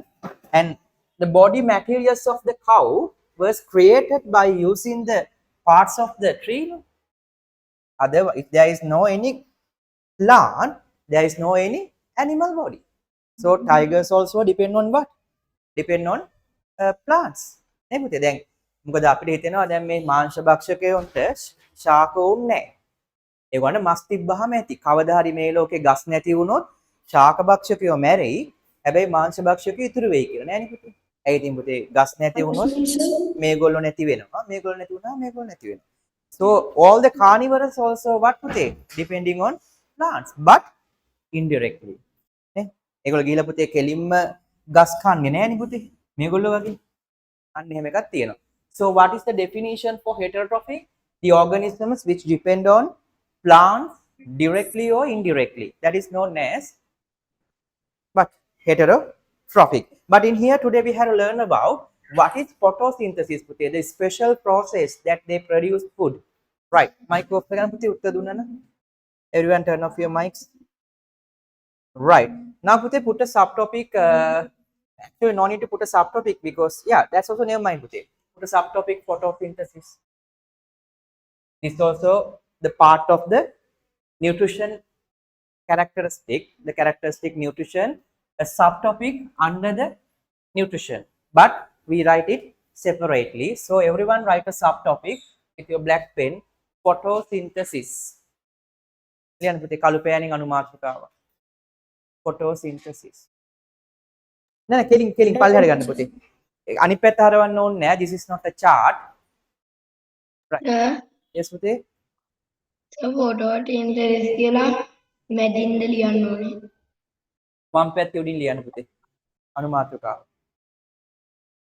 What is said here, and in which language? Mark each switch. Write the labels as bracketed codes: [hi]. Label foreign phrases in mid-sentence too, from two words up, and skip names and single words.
[en] And the body materials of the cow was created by using the parts of the tree, no? Otherwise, if there is no any plant, there is no any animal body. So tigers also depend on what? Depend on plants. [si] නේ පුතේ. දැන් මොකද අපිට හිතෙනවා දැන් මේ මාංශ භක්ෂකයන්ට ශාක ඕනේ නැහැ. ඒගොල්ලන්ට මස් තිබ්බහම ඇති. කවදා හරි මේ ලෝකේ ගස් නැති වුණොත් ශාක භක්ෂකයෝ මැරෙයි. හැබැයි මාංශ භක්ෂකයෝ ඉතුරු වෙයි කියලා නෑනේ පුතේ. ඇයි ඉතින් පුතේ ගස් නැති වුණොත් මේගොල්ලෝ නැති වෙනවා. මේගොල්ලෝ නැති වුණා මේගොල්ලෝ නැති වෙනවා. [en] So all the carnivores also what [si] පුතේ? [en] Depending on plants, but indirectly. [si] නේ? ඒගොල්ලෝ ගිහිලා පුතේ කෙලින්ම ගස් කන්නේ නෑනේ පුතේ. මේගොල්ලෝ වගේ. අන්න එහෙම එකක් තියෙනවා. [en] So what is the definition for heterotrophic? The organisms which depend on plants directly or indirectly. That is known as what? Heterotrophic. But in here today we have to learn about what is photosynthesis, Puthe, the special process that they produce food. Right. Mic off [si] කරන්න පුතේ උත්තර දුන්නා නම්. [en] Everyone turn off your mics. Right. Now Puthe, put a subtopic. Actually no need to put a subtopic because that's also never mind Puthe. Put a subtopic photosynthesis. This is also the part of the nutrition characteristic, the characteristic nutrition, a subtopic under the nutrition, but we write it separately. So everyone write a subtopic with your black pen. Photosynthesis. [si] ලියන්න පුතේ කළු පෑනින් අනුමාත්‍රකාව. Photosynthesis. නෑ කෙලින් පල්ලෙහාට ගන්න පුතේ. අනිත් පැත්ත හරවන්න ඕනේ නෑ. [en] This is not a chart. Right. [si] Yes පුතේ. Photosynthesis කියලා මැදින්ද ලියන්න ඕනේ. වම් පැත්තේ උඩින් ලියන්න පුතේ. අනුමාත්‍රකාව.